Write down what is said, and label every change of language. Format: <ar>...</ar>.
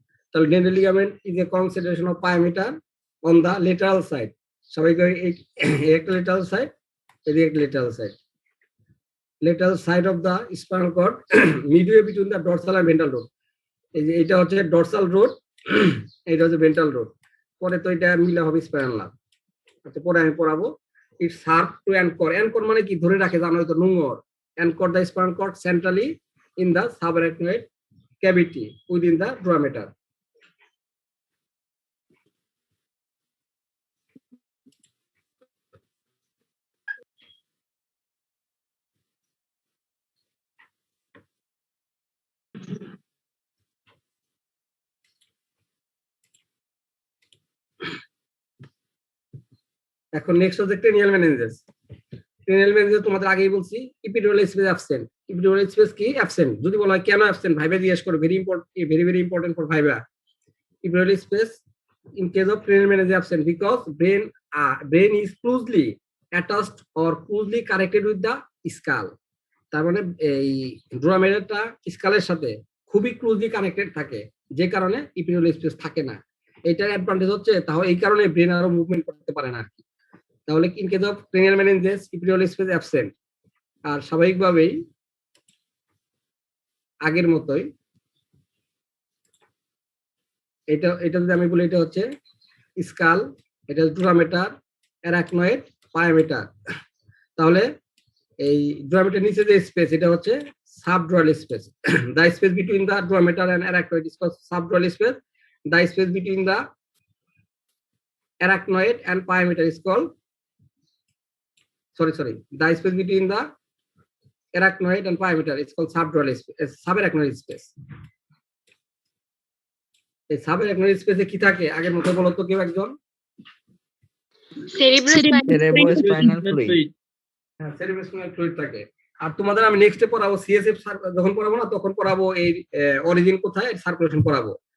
<en>তাহলে dentate ligament is a concentration of pia mater on the lateral side.</en> <bn>সবাই একটা lateral side, এদিকে একটা lateral side.</bn> <en>lateral side of the spinal cord midway between the dorsal and ventral root.</en> <bn>এই যে এটা হচ্ছে ডরসাল রুট, এটা হচ্ছে ভেন্ট্রাল রুট। পরে তো এটা মিলে হবে স্পাইনাল নার্ভ। আচ্ছা, পরে আমি পড়াবো।</bn> <en>It serve to anchor.</en> <bn>অ্যানকর মানে কি? ধরে রাখে, জানো হয়তো নোংর।</bn> <en>Anchor the spinal cord centrally in the subarachnoid cavity within the dura mater.</en> <bn>এখন নেক্সট হচ্ছে ক্রেনিয়াল মেনিনজেস। ক্রেনিয়াল মেনিনজেস তোমাদের আগেই বলছি ইপিডিউরাল স্পেস অ্যাবসেন্ট। ইপিডিউরাল স্পেস কি? অ্যাবসেন্ট। যদি বলা হয় কেন অ্যাবসেন্ট, ভাইবা জিজ্ঞেস করো।</bn> <en>Very important for viva. Epidural space in case of cranial meninges absent because brain is closely attached or closely connected with the skull.</en> <bn>তার মানে এই ড্রোমেটারটা স্কালের সাথে খুবই ক্লোজলি কানেক্টেড থাকে, যে কারণে ইপিডিউরাল স্পেস থাকে না। এটার অ্যাডভান্টেজ হচ্ছে তাহলে এই কারণে ব্রেন আরো মুভমেন্ট করতে পারে না আর কি। তাহলে</bn> <en>In case of cranial meninges epidural space absent.</en> <bn>আর স্বাভাবিকভাবেই আগের মতোই এটা এটা যদি আমি বলি, এটা হচ্ছে স্কাল, এটা ডুরামেটার, অ্যারাকনয়েড, পায়োমেটার। তাহলে এই ডুরামেটার নিচে যে স্পেস, এটা হচ্ছে subdural space.</bn> <en>The space between the dura mater and arachnoid is called subdural space. The space between the arachnoid and pyometer is called the space between the arachnoid and pyometer is called subdural space, subarachnoid space.</en> <bn>এই সাবারাকনোইড স্পেসে কি থাকে আগের মতো বলো তো কেউ একজন?</bn> <en>cerebrospinal fluid।</en> <bn>হ্যাঁ, cerebrospinal fluid থাকে। আর তোমাদের আমি নেক্সটে পড়াবো সিএসএফ, যখন পড়াবো না তখন পড়াবো এই অরিজিন কোথায়, সার্কুলেশন পড়াবো।</bn>